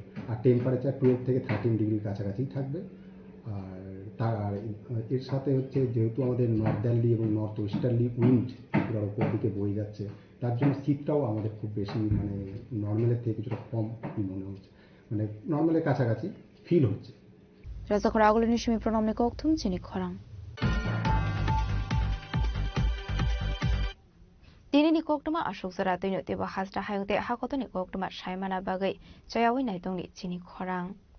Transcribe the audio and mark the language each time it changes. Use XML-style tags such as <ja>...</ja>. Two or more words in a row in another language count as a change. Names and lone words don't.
<bn>আর টেম্পারেচার 12 থেকে 13 ডিগ্রির কাছাকাছি থাকবে। আর এর সাথে হচ্ছে যেহেতু আমাদের নর্দার্লি এবং</bn> <en>north westerly wind</en> <bn>ত্রিপুরার উপর দিকে বয়ে যাচ্ছে, তার জন্য শীতটাও আমাদের খুব বেশি, মানে নর্মালের থেকে কিছুটা কম মনে হচ্ছে, মানে নর্মালের কাছাকাছি ফিল হচ্ছে।</bn> <trp>rajakora agolini shimi pronom ni kok thum chini khorang Dini ni koktuma ashok zara tino teba hasra hayungte hakotoni koktuma shaimana bagai chayawi naitongni chini khorang</trp>